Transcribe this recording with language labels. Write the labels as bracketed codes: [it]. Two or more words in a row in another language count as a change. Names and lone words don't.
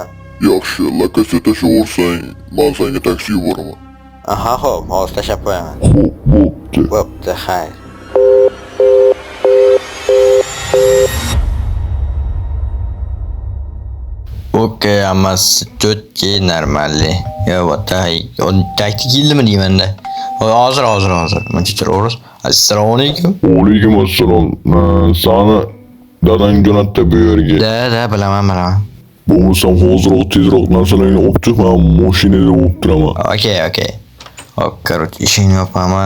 [uz] Yaxshi, lokatsiya tashlaversang, men senga taksi yuboraman. Aha, xo'p, hozir tashlab qo'yaman. Xo'p, bo'pti. Bo'pti, xayr. Okey, [ru] ammas четкий, нормальный. Я вот так, он так [uz] keldim deymanda. Hozir. Muncha o'ris. Assalomu alaykum. Alaykum assalom. Sani dadang jo'natdi bu yerga. Da, bilaman. Bo'lmasam hozirroq tezroq narsalarni olib chiq, men mashinada olib turaman. Okey. Hop, короче, ishini yopamiz.